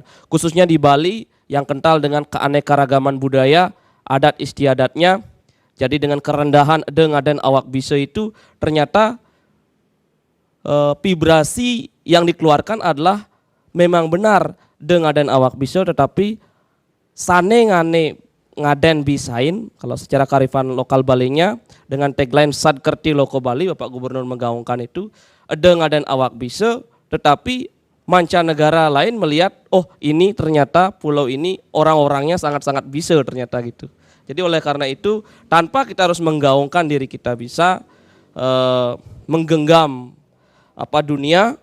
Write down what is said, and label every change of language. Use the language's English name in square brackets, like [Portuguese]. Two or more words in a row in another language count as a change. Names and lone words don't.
[Indonesian] Khususnya di Bali yang kental dengan keanekaragaman budaya, adat istiadatnya, jadi dengan kerendahan [Balinese] ngaden awak bisa [Indonesian] itu ternyata vibrasi yang dikeluarkan adalah memang benar [Balinese] ngaden awak bisa, [Indonesian] tetapi [Balinese] sane ngane ngaden bisain [Indonesian] kalau secara kearifan lokal Balinya dengan tagline Sad Kerti Loko Bali, Bapak Gubernur menggaungkan itu, [Balinese] ngaden awak bisa, [Indonesian] tetapi mancanegara lain melihat oh ini ternyata pulau ini orang-orangnya sangat-sangat bisa ternyata gitu. Jadi oleh karena itu tanpa kita harus menggaungkan diri kita bisa menggenggam dunia.